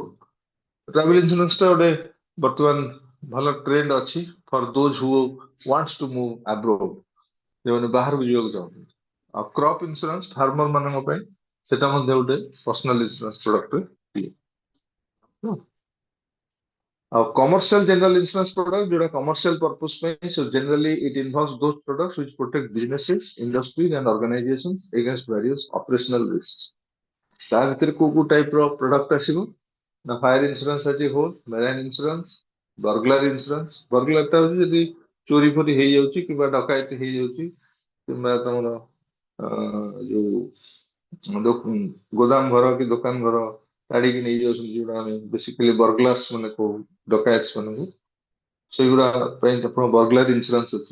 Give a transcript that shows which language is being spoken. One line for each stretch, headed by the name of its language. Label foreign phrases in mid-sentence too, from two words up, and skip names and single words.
English: travel insurance
Odia: ଟା ଗୋଟେ ବର୍ତ୍ତମାନ ଭଲ ଟ୍ରେଣ୍ଡ ଅଛି
English: for those who wants to move abroad,
Odia: ଯେଉଁମାନେ ବାହାରକୁ ଯିବାକୁ ଚାହୁଁଛନ୍ତି। ଆଉ
English: crop insurance farmer
Odia: ମାନଙ୍କ ପାଇଁ, ସେଟା ମଧ୍ୟ ଗୋଟେ
English: personal insurance product.
Odia: ଆଉ
English: commercial general insurance product
Odia: ଯୋଉଟା
English: commercial purpose
Odia: ପାଇଁ,
English: so generally it involves those products which protect businesses, industries and organizations against various operational risks.
Odia: ତା ଭିତରେ କୋଉ କୋଉ ଟାଇପ ର ପ୍ରଡକ୍ଟ ଆସିବ ନା,
English: fire insurance
Odia: ଆସିବ,
English: marine insurance, burglar insurance.
Odia: ବର୍ଗଲାର ଟା ହଉଛି ଯଦି ଚୋରି ଫୋରି ହେଇଯାଉଛି କିମ୍ବା ଡକାୟତି ହେଇଯାଉଛି କିମ୍ବା ତମର ଯୋଉ ଗୋଦାମ ଘର କି ଦୋକାନ ଘର ତାଡିକି ନେଇଯାଉଛନ୍ତି, ଯୋଉଟା ଆମେ
English: basically burglars
Odia: ମାନେ କହୁ, ଡକାୟତ ମାନଙ୍କୁ, ସେଇଗୁଡା ପାଇଁ ଆପଣ
English: burglar insurance
Odia: ଅଛି।